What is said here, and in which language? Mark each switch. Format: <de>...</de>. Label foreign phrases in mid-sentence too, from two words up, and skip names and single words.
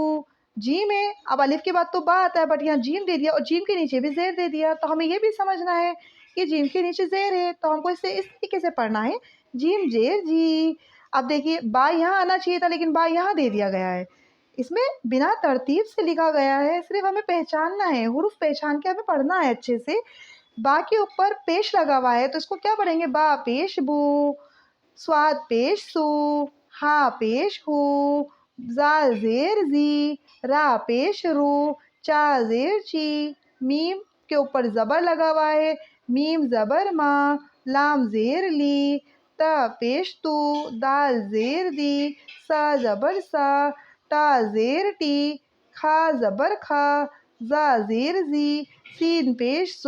<ur>جیم ہے، اب الف کے بعد تو با آتا ہے بٹ یہاں جیم دے دیا اور جیم کے نیچے بھی زیر دے دیا، تو ہمیں یہ بھی سمجھنا ہے کہ جیم کے نیچے زیر ہے تو ہم کو اس طریقے سے پڑھنا ہے، جیم زیر جی. اب دیکھیے با یہاں آنا چاہیے تھا لیکن با یہاں دے دیا گیا ہے. اس میں بنا ترتیب سے لکھا گیا ہے، صرف ہمیں پہچاننا ہے، حروف پہچان کے ہمیں پڑھنا ہے اچھے سے. با کے اوپر پیش لگا ہوا ہے تو اس کو کیا پڑھیں گے؟ با پیش بو، سواد پیش سو، ہا پیش ہو، زال زیر زی، را پیش رو، چا زیر چی، میم کے اوپر زبر لگا ہوا ہے، میم زبر ماں، لام زیر لی، تا پیش تو، دال زیر دی، سا زبر سا، تا زیر ٹی، کھا زبر کھا، زا زیر زی، سین پیش سو۔</ur>